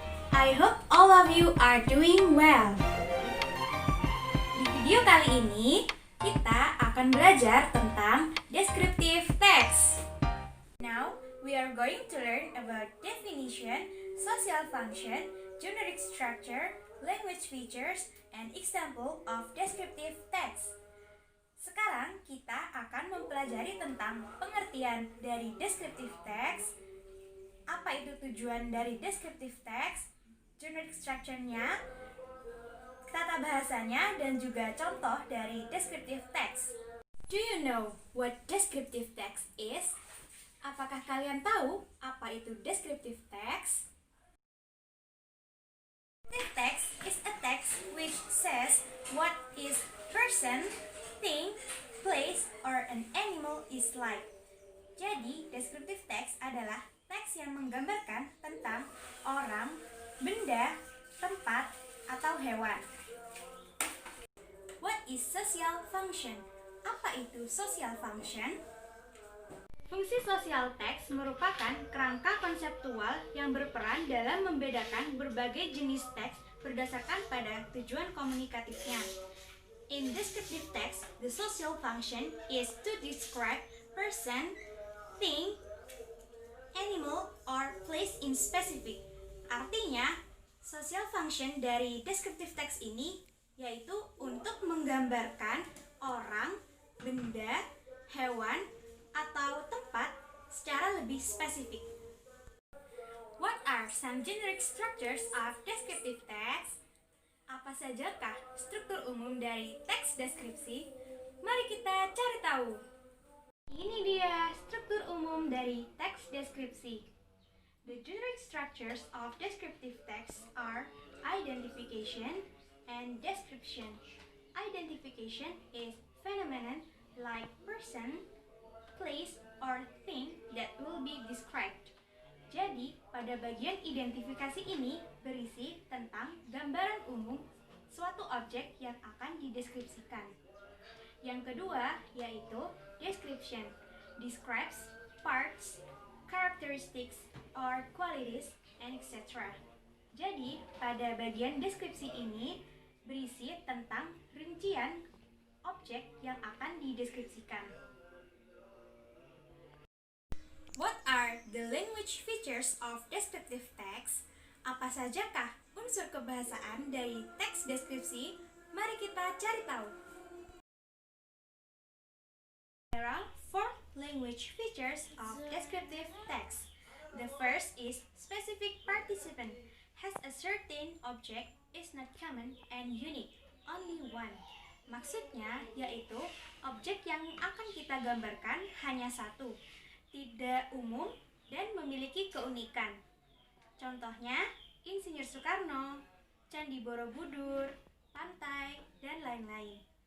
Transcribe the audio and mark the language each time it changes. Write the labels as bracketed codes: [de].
[en] I hope all of you are doing well. [id] Di video kali ini, kita akan belajar tentang descriptive text. [en] Now, we are going to learn about definition, social function, generic structure, language features, and example of descriptive text. [id] Sekarang kita akan mempelajari tentang pengertian dari descriptive text, apa itu tujuan dari descriptive text, generic structure-nya, tata bahasanya, dan juga contoh dari descriptive text. [en] Do you know what descriptive text is? [id] Apakah kalian tahu apa itu descriptive text? [en] Descriptive text is a text which says what is person, thing, place, or an animal is like. [id] Jadi, descriptive text adalah teks yang menggambarkan tentang orang, benda, tempat, atau hewan. [en] What is social function? [id] Apa itu social function? Fungsi sosial teks merupakan kerangka konseptual yang berperan dalam membedakan berbagai jenis teks berdasarkan pada tujuan komunikatifnya. [en] In descriptive text, the social function is to describe person, thing, animal, or place in specific. [id] Artinya, social function dari descriptive text ini yaitu untuk menggambarkan orang, benda, hewan, atau tempat secara lebih spesifik. [en] What are some generic structures of descriptive text? [id] Apa sajakah struktur umum dari teks deskripsi? Mari kita cari tahu. Ini dia struktur umum dari teks deskripsi. [en] The generic structures of descriptive text are identification and description. Identification is phenomenon like person, place, or thing that will be described. [id] Jadi, pada bagian identifikasi ini berisi tentang gambaran umum suatu objek yang akan dideskripsikan. Yang kedua yaitu [en] description, describes parts, characteristics, or qualities, and etc. [id] Jadi, pada bagian deskripsi ini berisi tentang rincian objek yang akan dideskripsikan. [en] What are the language features of descriptive text? [id] Apa sajakah unsur kebahasaan dari teks deskripsi? Mari kita cari tahu. [en] There are 4 language features of descriptive text. The first is specific participant. Has a certain object, is not common and unique, only one. [id] Maksudnya yaitu objek yang akan kita gambarkan hanya satu, tidak umum, dan memiliki keunikan. Contohnya, Insinyur Soekarno, Candi Borobudur, pantai, dan lain-lain.